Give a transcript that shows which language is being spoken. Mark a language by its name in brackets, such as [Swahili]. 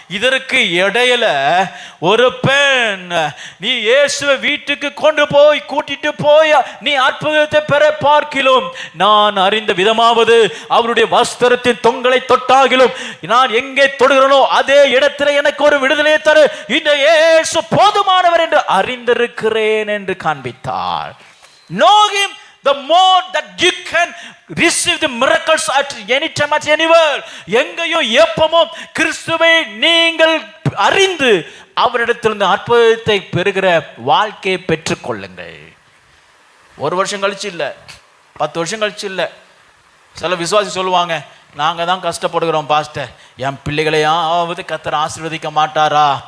[Tamil] இதற்கு இடையில ஒரு பெண், நீ இயேசுவை வீட்டுக்கு கொண்டு போய் கூட்டிட்டு போய் நீ அற்புதத்தை பெற பார்க்கிலும் நான் அறிந்த விதமாவது அவருடைய வஸ்திரத்தின் தொங்கலை தொட்டாகிலும் நான் எங்கே தொடுகிறனோ அதே இடத்துல எனக்கு ஒரு விடுதலையை தரு, இந்த இயேசு போதுமானவர் என்று அறிந்திருக்கிறேன் என்று காண்பித்தார். [English] Know him, the more that you can receive the miracles at any time, at anywhere. [Tamil] எங்கேயும் எப்பவும் கிறிஸ்துவை நீங்கள் அறிந்து அவரிடத்திலிருந்து அற்புதத்தை பெறுகிற வாழ்க்கையை பெற்றுக்கொள்ளுங்கள். 1 வருஷம் கழிச்சு இல்லை, 10 வருஷம் கழிச்சு இல்லை. சில விசுவாசி சொல்லுவாங்க, நாங்கள் தான் கஷ்டப்படுகிறோம் பாஸ்டர், என் பிள்ளைகளையாவது கர்த்தர் ஆசீர்வதிக்க மாட்டாரா